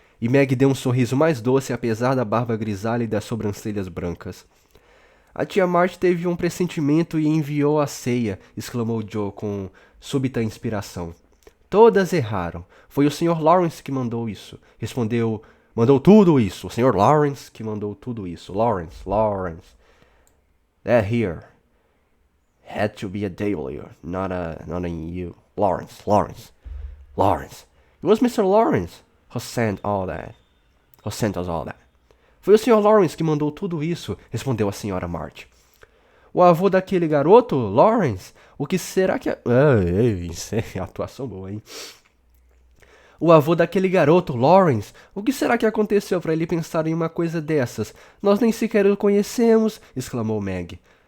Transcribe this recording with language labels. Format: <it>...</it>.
<pt>E Meg deu um sorriso mais doce apesar da barba grisalha e das sobrancelhas brancas. "A tia March teve um pressentimento e enviou a ceia", exclamou Joe com súbita inspiração. "Todas erraram. Foi o Sr. Lawrence que mandou isso", Mandou tudo isso. O Sr. Lawrence que mandou tudo isso. Lawrence.</pt> <en>That here had to be a W, not a U. Lawrence. It was Mr. Lawrence who sent us all that.</en> <pt>"Foi o Sr. Lawrence que mandou tudo isso", respondeu a Sra. March. "O avô daquele garoto, Lawrence? O que será que... Isso é atuação boa, hein? O avô daquele garoto, Lawrence. O que será que aconteceu para ele pensar em uma coisa dessas? Nós nem sequer o conhecemos", exclamou Meg.</pt>